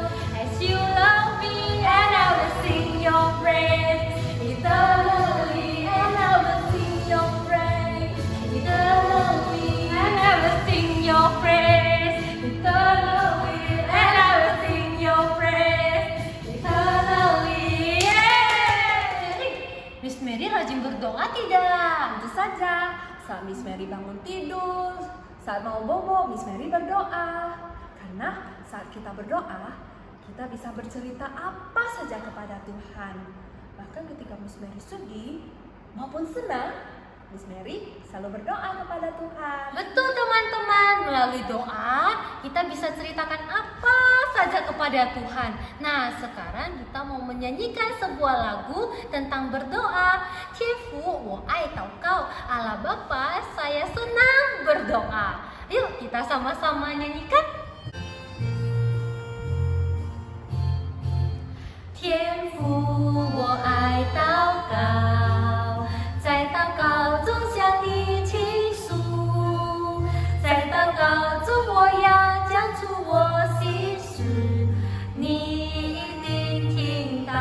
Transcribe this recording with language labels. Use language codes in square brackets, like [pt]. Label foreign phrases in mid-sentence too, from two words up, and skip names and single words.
[en] As you love me and I will sing your praise. Eternally and I will sing your praise. Eternally and I will sing your praise. Eternally and I will sing your praise. Eternally. Yeay. [id] Miss Mary rajin berdoa tidak? Tentu saja, saat Miss Mary bangun tidur, saat mau bobo, Miss Mary berdoa. Karena saat kita berdoa, kita bisa bercerita apa saja kepada Tuhan. Bahkan ketika Miss Mary sedih maupun senang, Miss Mary selalu berdoa kepada Tuhan. Betul teman-teman, melalui doa kita bisa ceritakan apa saja kepada Tuhan. Nah, sekarang kita mau menyanyikan sebuah lagu tentang berdoa. [zh] 天父，我爱祷告, [id] Allah Bapa, saya senang berdoa. Yuk kita sama-sama nyanyikan. [zh] 天父，我爱祷告，在祷告中向你倾诉，在祷告中我要讲出我心事，你一定听到。